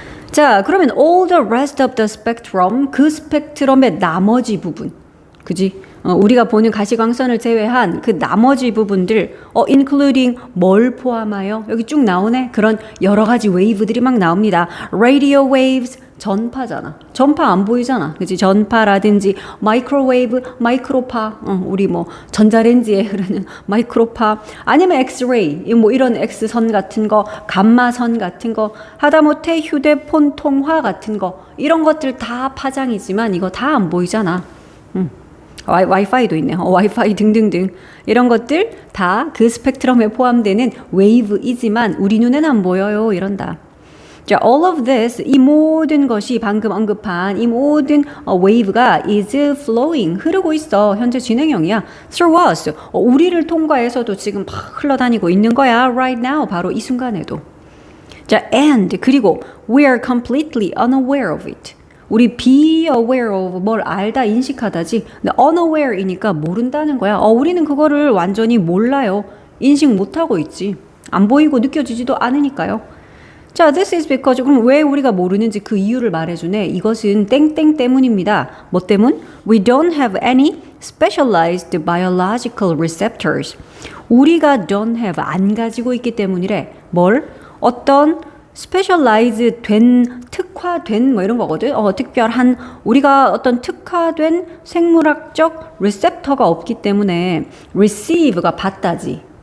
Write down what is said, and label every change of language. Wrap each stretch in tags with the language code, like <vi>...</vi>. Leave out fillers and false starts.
<ko>자, 그러면</ko> <en>all the rest of the spectrum,</en> <ko>그 스펙트럼의 나머지 부분. 그지? 우리가 보는 가시광선을 제외한 그 나머지 부분들, including 뭘 포함하여? 여기 쭉 나오네. 그런 여러 가지 웨이브들이 막 나옵니다. radio waves, 전파잖아. 전파 안 보이잖아. 그치? 전파라든지 마이크로웨이브, 마이크로파, 우리 뭐 전자레인지에 흐르는 마이크로파, 아니면 엑스레이, 뭐 이런 X선 같은 거, 감마선 같은 거, 하다못해 휴대폰 통화 같은 거, 이런 것들 다 파장이지만 이거 다 안 보이잖아. 와이파이도 있네요. 와이파이 등등등. 이런 것들 다 그 스펙트럼에 포함되는 웨이브이지만 우리 눈에는 안 보여요. 이런다. 자,</ko> <en>all of this,</en> <ko>이 모든 것이 방금 언급한 이 모든 웨이브가</ko> <en>is flowing,</en> <ko>흐르고 있어. 현재 진행형이야.</ko> <en>through us,</en> <ko>우리를 통과해서도 지금 막 흘러다니고 있는 거야.</ko> <en>right now,</en> <ko>바로 이 순간에도.</ko> <en>자, and,</en> <ko>그리고</ko> <en>we are completely unaware of it.</en> <ko>우리</ko> <en>be aware of,</en> <ko>뭘 알다, 인식하다지. 근데 unaware이니까 모른다는 거야. 우리는 그거를 완전히 몰라요. 인식 못하고 있지. 안 보이고 느껴지지도 않으니까요. 자,</ko> <en>this is because,</en> <ko>그럼 왜 우리가 모르는지 그 이유를 말해주네. 이것은 땡땡 때문입니다. 뭐 때문?</ko> <en>We don't have any specialized biological receptors.</en> <ko>우리가</ko> <en>don't have,</en> <ko>안 가지고 있기 때문이래. 뭘? 어떤 specialized 된, 특화된 뭐 이런 거거든. 특별한, 우리가 어떤 특화된 생물학적 receptor가 없기 때문에 receive가 받다지.</ko>